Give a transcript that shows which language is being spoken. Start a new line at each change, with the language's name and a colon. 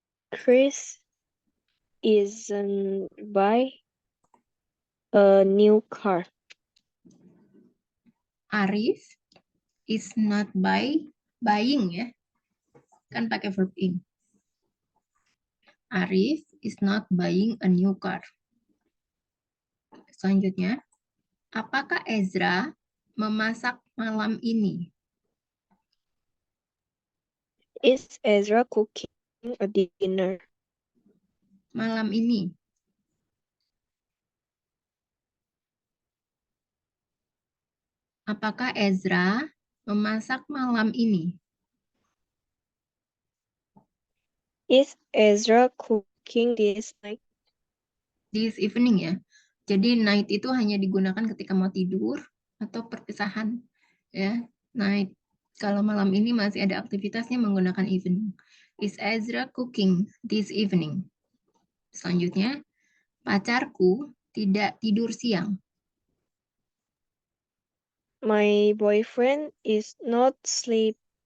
English: Chris isn't buy a new car. Arif is not buying ya.
Indonesian: Kan pakai
English: verb in. Arif is not buying a new car.
Indonesian: Selanjutnya, apakah Ezra memasak malam ini?
English: Is Ezra cooking a dinner?
Indonesian: Malam ini. Apakah Ezra memasak malam ini?
English: Is Ezra cooking this night? This evening
Indonesian: ya. Jadi night itu hanya digunakan ketika mau tidur atau perpisahan ya. Night. Kalau malam ini masih ada aktivitasnya menggunakan evening.
English: Is Ezra cooking this evening?
Indonesian: Selanjutnya, pacarku tidak tidur siang.
English: My boyfriend is not sleeping